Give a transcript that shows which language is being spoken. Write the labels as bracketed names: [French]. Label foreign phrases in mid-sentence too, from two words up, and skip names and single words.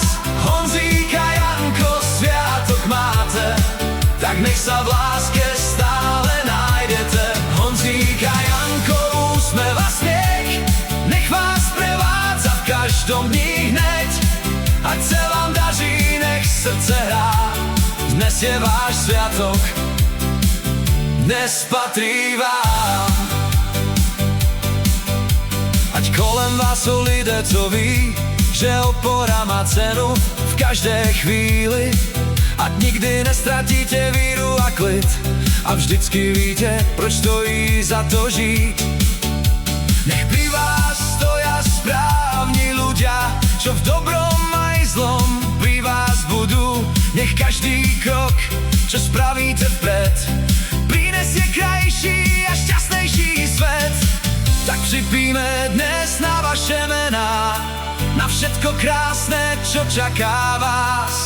[Slovak] Honzík a Janko, sviatok máte, tak nech sa v láske stále nájdete. Honzík a Janko, úsmev a smiech nech vás prevádza v každom dni hneď. Ať sa vám daří, nech srdce hrá, dnes je váš sviatok, dnes patrí vám. [Czech] Ať kolem vás sú lidé, co ví, že opora má cenu v každé chvíli. Ať nikdy nestratíte víru a klid a vždycky víte, proč stojí za to žít. [Slovak] Nech pri vás stoja správni ľudia, čo v dobrom aj zlom pri vás budú. Nech každý krok, čo spravíte vpred, prinesie krajší a šťastnejší svet. Tak připíme dnes na vaše mená, na všetko krásne, čo čaká vás.